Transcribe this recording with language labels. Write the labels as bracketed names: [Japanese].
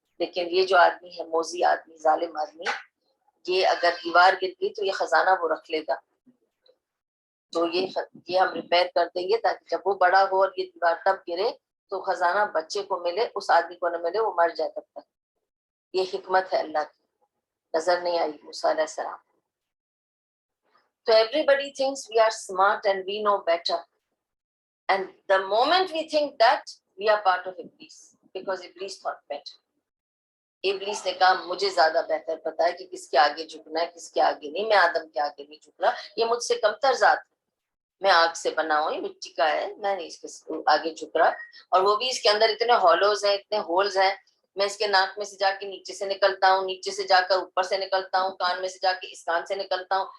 [Urdu] لیکن یہ جو آدمی ہے، موذی آدمی، ظالم آدمی، یہ اگر دیوار گر گئی تو یہ خزانہ وہ رکھ لے گا. تو یہ ہم ریپیئر کر دیں گے تاکہ جب وہ بڑا ہو اور یہ دیوار تب گرے تو خزانہ بچے کو ملے، اس آدمی کو نہ ملے، وہ مر جائے تب تک. یہ حکمت ہے اللہ کی، نظر نہیں آئی موسیٰ علیہ السلام. [English] So everybody thinks we are smart and we know better. And the moment we think that, we are part of Iblis, because Iblis thought better. [Urdu] ابلیس نے کہا مجھے زیادہ بہتر پتا ہے کہ کس کے آگے جھکنا ہے کس کے آگے نہیں. میں آدم کے آگے نہیں جھک رہا، یہ مجھ سے کمتر ذات ہے، میں آگ سے بنا ہوں، یہ مٹی کا ہے، میں نہیں اس کے آگے جھک رہا. اور وہ بھی اس کے اندر اتنے ہالوز ہیں، اتنے ہولز ہیں. میں اس کے ناک میں سے جا کے نیچے سے نکلتا ہوں، نیچے سے جا کر اوپر سے نکلتا ہوں، کان میں سے جا کے اس کان سے نکلتا ہوں.